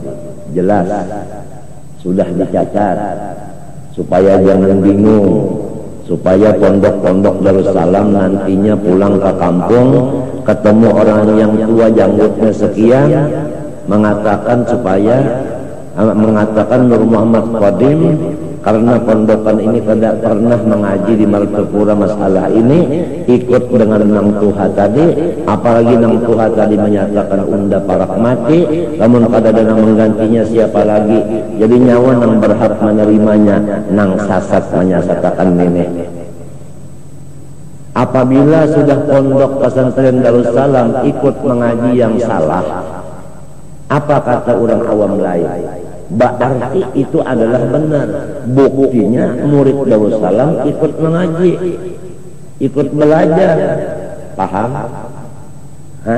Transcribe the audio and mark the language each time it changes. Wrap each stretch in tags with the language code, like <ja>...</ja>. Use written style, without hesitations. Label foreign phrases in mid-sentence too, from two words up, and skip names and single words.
<id>Jelas, sudah dicatat supaya jangan bingung, supaya pondok-pondok Darussalam nantinya pulang ke kampung ketemu orang yang tua janggutnya sekian mengatakan Nur Muhammad qadim, karena pondokan ini tidak pernah mengaji di Martapura masalah ini, ikut dengan Nang Tuha tadi, apalagi Nang Tuha tadi menyatakan</id> <bjn>unda parak mati,</bjn> <id>namun kada ada yang menggantinya siapa lagi, jadi nyawa nang berhak menerimanya Nang Sasat menyatakan nenek. Apabila sudah pondok pesantren Darussalam ikut mengaji yang salah, apa kata orang awam lain? Berarti itu adalah benar. Buktinya murid Darussalam ikut mengaji, ikut belajar. Paham? Hah?</id>